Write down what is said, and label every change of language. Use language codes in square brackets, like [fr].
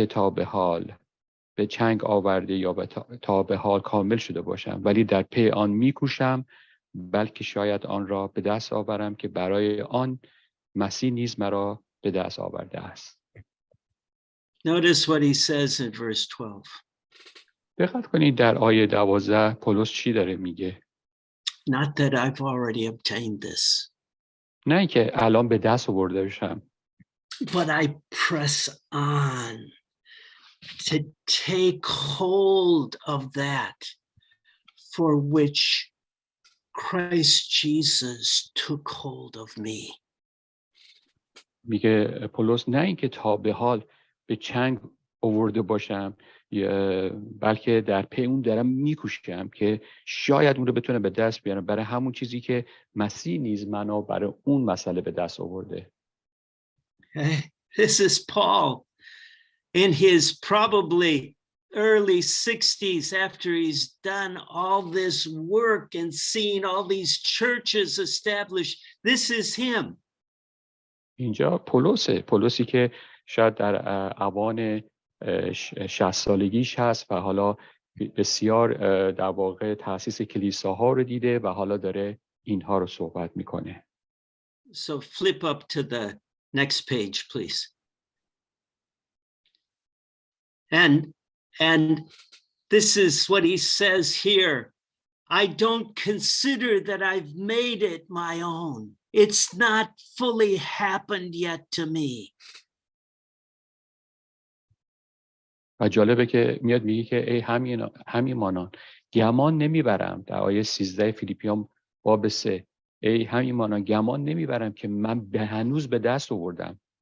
[fa] به حال به چنگ آورده یا تا به حال کامل شده باشم، ولی در پی آن میکوشم، بلکه شاید آن را به دست آورم که برای آن مسیح نیز مرا به دست آورده است. [en] Notice what he says in verse 12. [fa] دقت کنید در آیه 12 پولس چی داره میگه؟ [en] Not that I've already obtained this. [fa] نه اینکه الان به دست آورده باشم. [en] But I press on to take hold of that for which Christ Jesus took hold of me. [fa] میگه پولس نه اینکه تا به حال به چنگ آورده باشم، بلکه در پی اون دارم میکوشم که شاید اون رو بتونه به دست بیارم، برای همون چیزی که مسیح نیز منو برای اون مسئله به دست آورده. [en] This is Paul in his probably early 60s after he's done all this work and seen all these churches established. This is him. [fa] اینجا پولسی که شاید در اوان 60 سالگیش هست و حالا بسیار در واقع تأسیس کلیساها رو دیده و حالا داره اینها رو صحبت میکنه. [en] So flip up to the next page, please. And this is what he says here. I don't consider that I've made it my own. It's not fully happened yet to me. [fa] و جالبه که میاد میگه که ای همیمانان گمان نمیبرم، در آیه 13 فیلیپیان باب 3، ای همیمانان گمان نمیبرم که من به هنوز به دست آوردم.